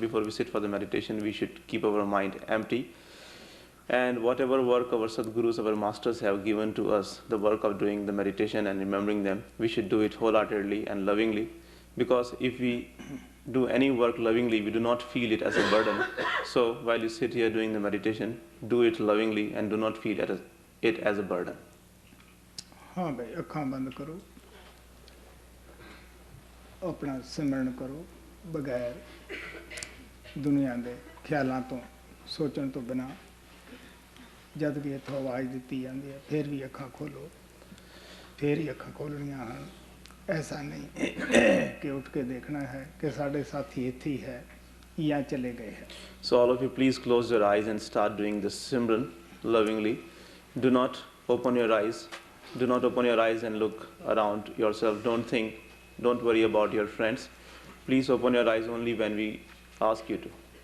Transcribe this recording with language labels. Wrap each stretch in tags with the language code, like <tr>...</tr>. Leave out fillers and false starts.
<en>Before we sit for the meditation, we should keep our mind empty. And whatever work our Sadgurus, our masters have given to us, the work of doing the meditation and remembering them, we should do it wholeheartedly and lovingly. Because if we do any work lovingly, we do not feel it as a burden. So while you sit here doing the meditation, do it lovingly and do not feel it as a burden.</en> <pa>हाँ भाई, अखां बंद करो, अपना सिमरन करो, बगैर दुनिया के ख्यालों तो ਸੋਚਣ ਤੋਂ ਬਿਨਾਂ ਜਦ ਵੀ ਇੱਥੋਂ ਆਵਾਜ਼ ਦਿੱਤੀ ਜਾਂਦੀ ਹੈ ਫਿਰ ਵੀ ਅੱਖਾਂ ਖੋਲੋ, ਫਿਰ ਹੀ ਅੱਖਾਂ ਖੋਲ੍ਹਣੀਆਂ ਹਨ। ਐਸਾ ਨਹੀਂ ਕਿ ਉੱਠ ਕੇ ਦੇਖਣਾ ਹੈ ਕਿ ਸਾਡੇ ਸਾਥੀ ਇੱਥੇ ਹੀ ਹੈ ਜਾਂ ਚਲੇ ਗਏ ਹੈ।</pa> <en>So all of you, please close your eyes and start doing this Simran lovingly. Do not open your eyes. Do not open your eyes and look around yourself. Don't think, don't worry about your friends. Please open your eyes only when we ask you to.</en>